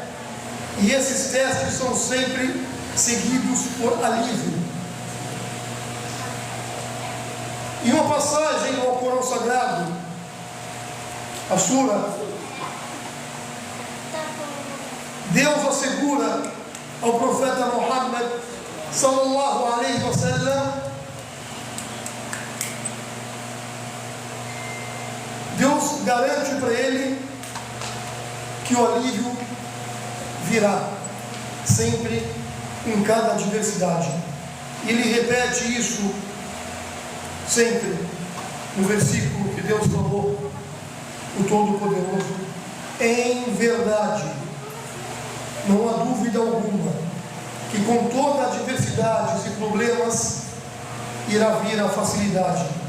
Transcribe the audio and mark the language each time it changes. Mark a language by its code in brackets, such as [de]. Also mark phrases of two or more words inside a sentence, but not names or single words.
[pt] E esses testes são sempre seguidos por alívio. Em uma passagem no Alcorão Sagrado, a Sura, Deus assegura ao profeta Muhammad [ar] صلى الله عليه وسلم, [pt] Deus garante para ele que o alívio virá sempre em cada adversidade. Ele repete isso sempre no versículo que Deus falou, o Todo-Poderoso: em verdade, não há dúvida alguma que com toda adversidades e problemas irá vir a facilidade.